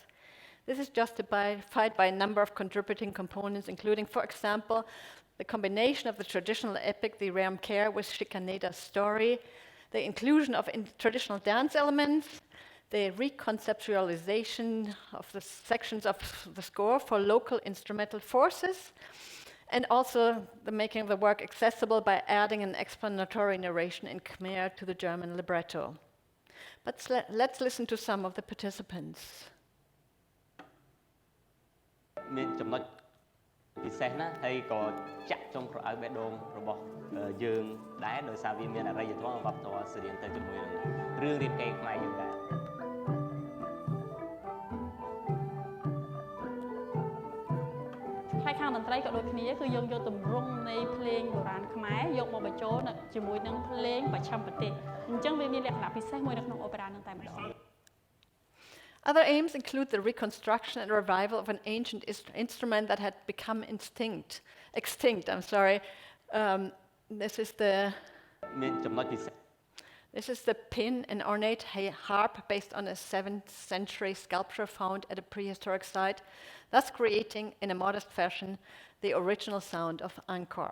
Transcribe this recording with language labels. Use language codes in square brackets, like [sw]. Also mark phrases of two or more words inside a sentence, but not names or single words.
[en] This is justified by a number of contributing components, including, for example, the combination of the traditional epic, the Reamker, with Shikaneta's story, the inclusion of traditional dance elements, the reconceptualization of the sections of the score for local instrumental forces, and also the making of the work accessible by adding an explanatory narration in Khmer to the German libretto. But let's listen to some of the participants. [km] មានចំណុចពិសេសណាស់ហើយក៏ចាក់ចុងក្រអៅបេះដូងរបស់យើងដែរដោយសារវាមានអរិយធម៌វប្បធម៌ស្រៀងទៅជាមួយនឹងរឿងរៀបការខ្មែរយើងដែរ ហើយខាងតន្ត្រីក៏ដូចគ្នាគឺយើងយកទម្រង់នៃភ្លេងបុរាណខ្មែរយកមកបញ្ចូលជាមួយនឹងភ្លេងបច្ឆិមប្រទេសអញ្ចឹងវាមានលក្ខណៈពិសេសមួយនៅក្នុងអូប៉េរ៉ានឹងតែម្ដង [en] Other aims include the reconstruction and revival of an ancient instrument that had become extinct. This is the pin, an ornate harp based on a 7th century sculpture found at a prehistoric site, thus creating, in a modest fashion, the original sound of Angkor.